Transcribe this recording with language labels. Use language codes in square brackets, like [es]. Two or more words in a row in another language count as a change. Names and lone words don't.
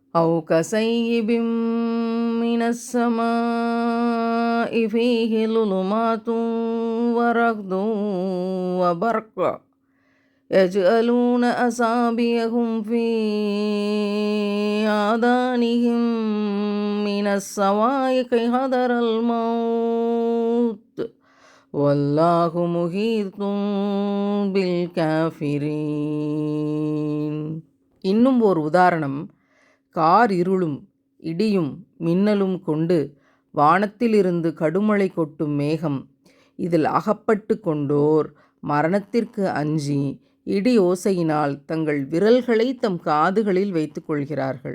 [ar] أو كصيب من السماء فيه ظلمات ورعد وبرق يجعلون أصابعهم في آذانهم من الصواعق حذر الموت والله محيط بالكافرين. [ta] இன்னும் ஒரு உதாரணம், கார் இருளும் இடியும் மின்னலும் கொண்டு வானத்திலிருந்து கடுமழை கொட்டும் மேகம். இதில் அகப்பட்டு கொண்டோர் மரணத்திற்கு அஞ்சி இடி ஓசையினால் தங்கள் விரல்களை தம் காதுகளில் வைத்து கொள்கிறார்கள்.